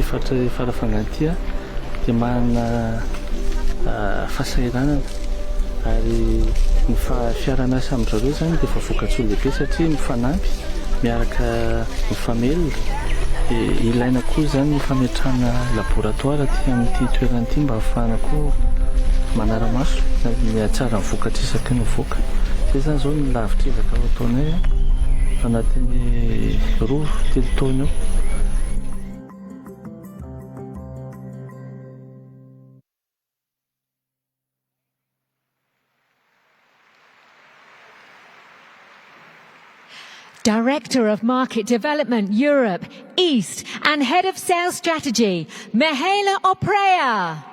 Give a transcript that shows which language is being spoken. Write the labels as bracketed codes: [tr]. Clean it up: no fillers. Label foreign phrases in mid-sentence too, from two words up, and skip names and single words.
[mg] faritra farafangana ity dia manana fahasahiranana ary ny fiara-miasa amin'izareo zany dia efa voka-tsoa lehibe satria mifanampy miaraka mifamelona ilaina koa zany ny fametrahana laboratoire aty amin'ity toerana ity mba ahafahana koa manara-maso tsara mivokatra isaky ny voka zay zany zao ny lavitra ezaka ao ataonay anatin'ny 2-3 taona eo. [en] Director of Market Development Europe, East, and Head of Sales Strategy, Mihaela Oprea.